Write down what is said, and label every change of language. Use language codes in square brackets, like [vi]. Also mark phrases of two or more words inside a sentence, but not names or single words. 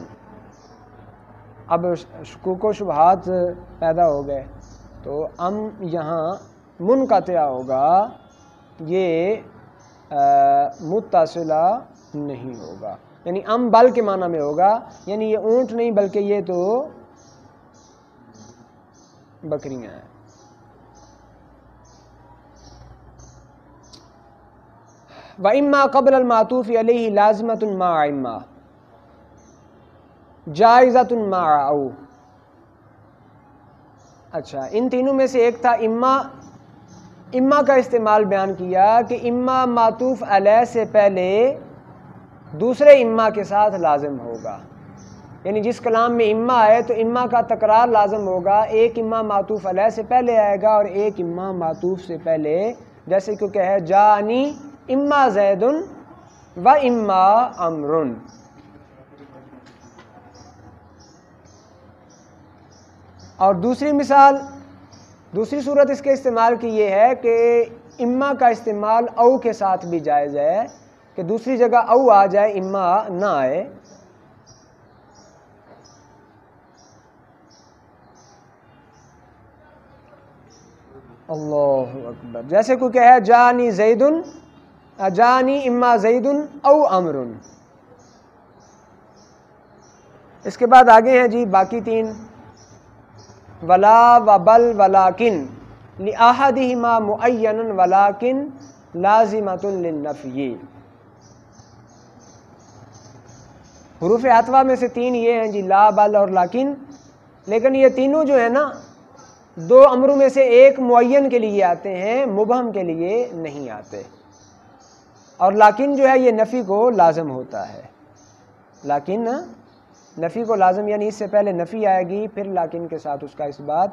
[ur] اب شکوک و شبہات پیدا ہو گئے، تو ام یہاں منقطع ہوگا، یہ متصلہ نہیں ہوگا، یعنی ام بل کے معنی میں ہوگا، یعنی یہ اونٹ نہیں بلکہ یہ تو بکریاں ہیں۔ [ar] وَإِمَّا قَبْلَ الْمَعْطُوفِ عَلَيْهِ لَازِمَةٌ مَعَ إِمَّا جائزۃ مع او۔ [ur] اچھا، ان تینوں میں سے ایک تھا اما کا استعمال بیان کیا کہ اما معطوف علیہ سے پہلے دوسرے اما کے ساتھ لازم ہوگا، یعنی جس کلام میں اما ہے تو اما کا تکرار لازم ہوگا، ایک اما معطوف علیہ سے پہلے آئے گا اور ایک اما معطوف سے پہلے، جیسے کہ کہے [ar] جانی اما زید و اما امرن۔ [ur] اور دوسری مثال، دوسری صورت اس کے استعمال کی یہ ہے کہ اما کا استعمال او کے ساتھ بھی جائز ہے، کہ دوسری جگہ او آ جائے اما نہ آئے۔ اللہ اکبر، جیسے کوئی کہے [ar] جانی زیدن، جانی اما زیدن او امرن۔ [ur] اس کے بعد آگے ہیں جی باقی تین، [ar] ولا و بل ولیکن لأحدہما معین ولیکن لازمۃ للنفی۔ [ur] حروف عطفہ میں سے تین یہ ہیں جی، لا، بل اور لیکن، لیکن یہ تینوں جو ہے نا دو امروں میں سے ایک معین کے لیے آتے ہیں، مبہم کے لیے نہیں آتے، اور لیکن جو ہے یہ نفی کو لازم ہوتا ہے، لیکن نفی کو لازم، یعنی اس سے پہلے نفی آئے گی پھر لیکن کے ساتھ اس کا اس بات۔